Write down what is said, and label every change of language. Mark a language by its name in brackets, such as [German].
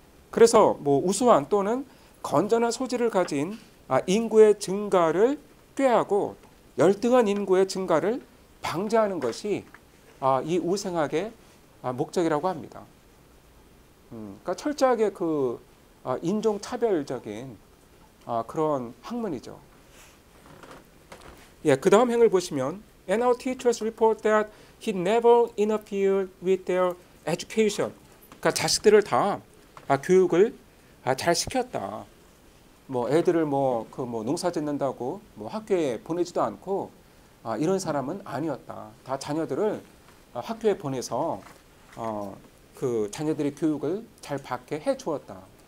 [Korean] 그래서 뭐 우수한 또는 건전한 소질을 가진 인구의 증가를 꾀하고 열등한 인구의 증가를 방지하는 것이 이 우생학의 목적이라고 합니다. 그러니까 철저하게 인종차별적인 그런 학문이죠. 예, 그 다음 행을 보시면 [English] And our teachers report that he never interfered with their education. [Korean] 그러니까 자식들을 다 교육을 잘 시켰다. 뭐 애들을 농사 짓는다고 학교에 보내지도 않고 이런 사람은 아니었다. 다 자녀들을 학교에 보내서 그 자녀들의 교육을 잘 받게 해 주었다.